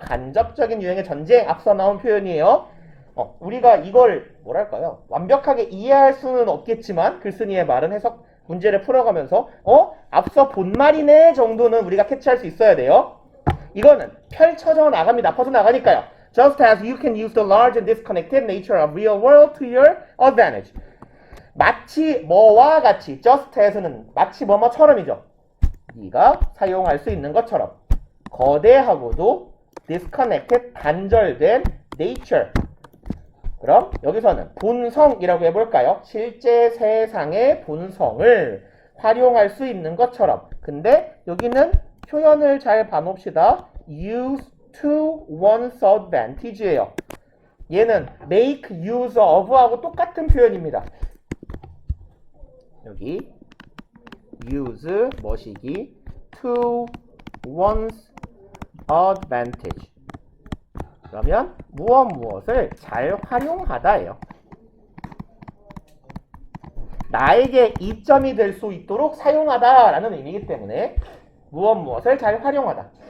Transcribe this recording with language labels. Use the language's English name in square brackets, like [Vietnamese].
[Korean] 간접적인 유형의 전쟁. 앞서 나온 표현이에요. 우리가 이걸 뭐랄까요? 완벽하게 이해할 수는 없겠지만 글쓴이의 말은 해석 문제를 풀어가면서 앞서 본 말이네 정도는 우리가 캐치할 수 있어야 돼요. 이거는 펼쳐져 나갑니다. 퍼져나가니까요. [English] Just as you can use the large and disconnected nature of real world to your advantage. [Korean] 마치 뭐와 같이, just as는 마치 뭐뭐처럼이죠. 네가 사용할 수 있는 것처럼. 거대하고도 disconnected, 단절된 nature. 그럼 여기서는 본성이라고 해볼까요? 실제 세상의 본성을 활용할 수 있는 것처럼. 근데 여기는 표현을 잘 봐놓읍시다. use to one's advantage예요. 얘는 make use of 하고 똑같은 표현입니다. 여기 use 뭐시기 to one's advantage. 그러면 무엇을 잘 활용하다예요. 나에게 이점이 될 수 있도록 사용하다라는 의미이기 때문에 무엇을 잘 활용하다.